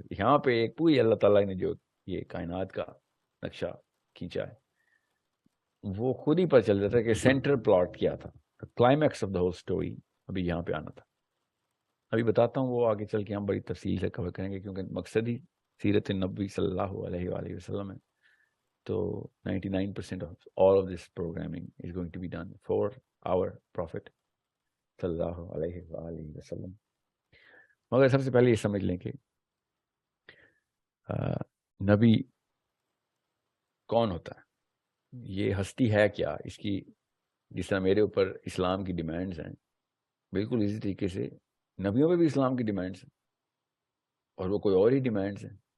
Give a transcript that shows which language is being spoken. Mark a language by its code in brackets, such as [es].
[ur] یہاں پہ ایک پوری اللہ تعالیٰ نے جو یہ کائنات کا نقشہ کھینچا ہے وہ خود ہی پتہ چل جاتا ہے کہ سینٹر پلاٹ کیا تھا، [en] climax of the whole story [ur] ابھی یہاں پہ آنا تھا. ابھی بتاتا ہوں، وہ آگے چل کے ہم بڑی تفصیل سے کور کریں گے کیونکہ مقصد ہی سیرت نبی صلی اللہ علیہ وآلہ وسلم ہے. [en] تو 99% of all of this programming is going to be done for our Prophet صلی اللہ علیہ وآلہ وسلم. [ur] مگر سب سے پہلے یہ سمجھ لیں کہ نبی کون ہوتا ہے، یہ ہستی ہے کیا، اس کی جس طرح میرے اوپر اسلام کی ڈیمانڈز ہیں بالکل اسی طریقے سے نبیوں پہ بھی اسلام کی ڈیمانڈز ہیں، اور وہ کوئی اور ہی ڈیمانڈز ہیں.